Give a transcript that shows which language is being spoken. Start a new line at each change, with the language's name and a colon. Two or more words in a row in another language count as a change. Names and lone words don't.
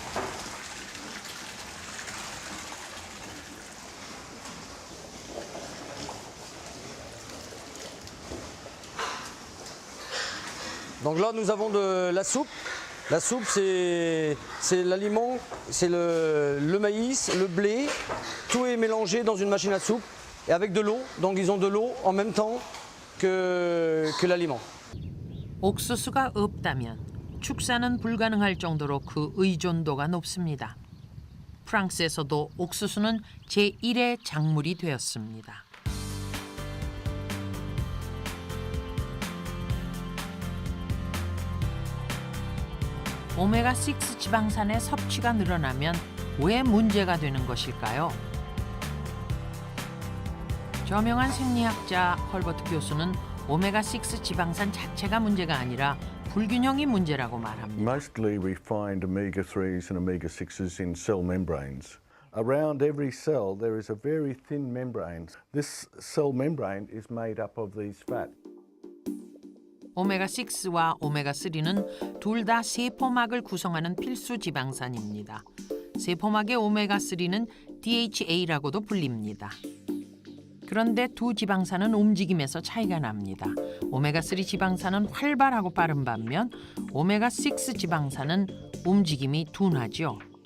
French: Donc là nous avons de la soupe. La soupe, c'est l'aliment, c'est le maïs, le blé, tout est mélangé dans une machine à soupe et avec de l'eau. Donc ils ont de l'eau en même temps que l'aliment.
Korean: 옥수수가 없다면 축사는 불가능할 정도로 그 의존도가 높습니다. 프랑스에서도 옥수수는 제1의 작물이 되었습니다. 오메가6 지방산의 섭취가 늘어나면 왜 문제가 되는 것일까요? 저명한 생리학자 헐버트 교수는 오메가6 지방산 자체가 문제가 아니라 불균형이 문제라고 말합니다.
English: Mostly we find omega-3s and omega-6s in cell membranes. Around every cell there is a very thin membrane. This cell membrane is made up of these fats.
Korean: 오메가6와 오메가3는 둘 다 세포막을 구성하는 필수 지방산입니다. 세포막의 오메가3는 DHA라고도 불립니다. 그런데 두 지방산은 움직임에서 차이가 납니다. 오메가3 지방산은 활발하고 빠른 반면 오메가6 지방산은 움직임이 둔하죠.